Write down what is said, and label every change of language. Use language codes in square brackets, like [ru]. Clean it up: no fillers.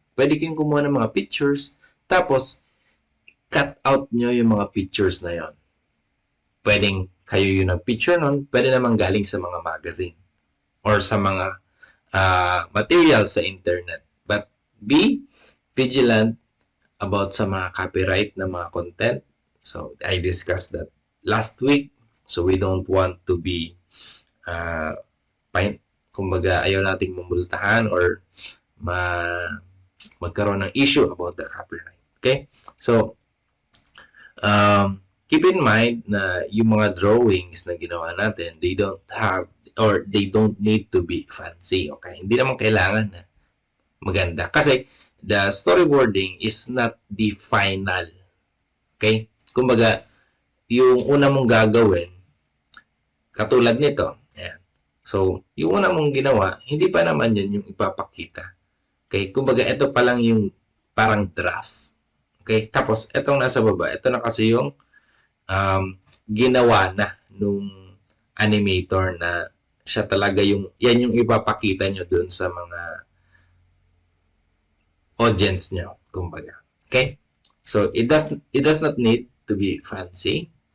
[tl] Pwede kayong kumuha ng mga pictures, tapos, cut out nyo yung mga pictures na yon. Pwedeng kayo yung nag-picture nun, pwede naman galing sa mga magazine or sa mga materials sa internet. [en] But be vigilant about sa mga copyright na mga content. So, I discussed that last week. So, we don't want to be [tl] kumbaga, ayaw nating mamultahan or magkaroon ng [en] issue about the copyright. Okay? So, keep in mind [tl] na yung mga drawings na ginawa natin, [en] they don't have or they don't need to be fancy. Okay? [tl] Hindi naman kailangan na maganda. Kasi, [en] the storyboarding is not the final. [tl] Okay? Kumbaga, yung una mong gagawin, katulad nito. Ayan. So, yung una mong ginawa, hindi pa naman yun yung ipapakita. Okay? Kumbaga, ito pa lang yung parang draft. Okay? Tapos, itong nasa baba, ito na kasi yung ginawa na nung animator na siya talaga yan yung ipapakita nyo dun sa mga audience nyo, kumbaga. Okay? [en] So, it does not need to be fancy.